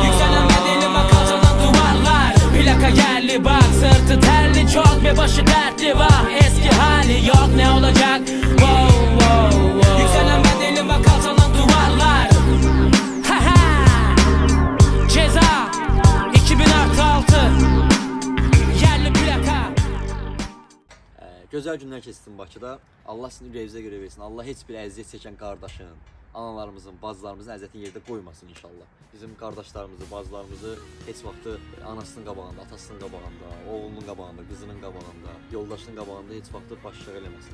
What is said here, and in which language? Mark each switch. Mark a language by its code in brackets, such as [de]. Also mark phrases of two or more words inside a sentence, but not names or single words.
[tr] Yükselen bedeli bak alçalan duvarlar. Plaka geldi bak sırtı terli çok ve başı dertli var. Eski hali yok ne olacak? Wow wow wow. Yükselen bedeli bak alçalan duvarlar. Ceza 2006 yerli plaka. [az] Gözəl günlər keçsin Bakıda. Allah sizin ürəyinizə görə versin. Allah heç bir əziyyət çəkən qardaşın, analarımızın, bacılarımızın əziyyətini yerdə qoymasın inşallah. Bizim qardaşlarımızı, bacılarımızı heç vaxtı anasının qabağında, atasının qabağında, oğlunun qabağında, qızının qabağında, yoldaşının qabağında heç vaxtı başçılıq eləməsin.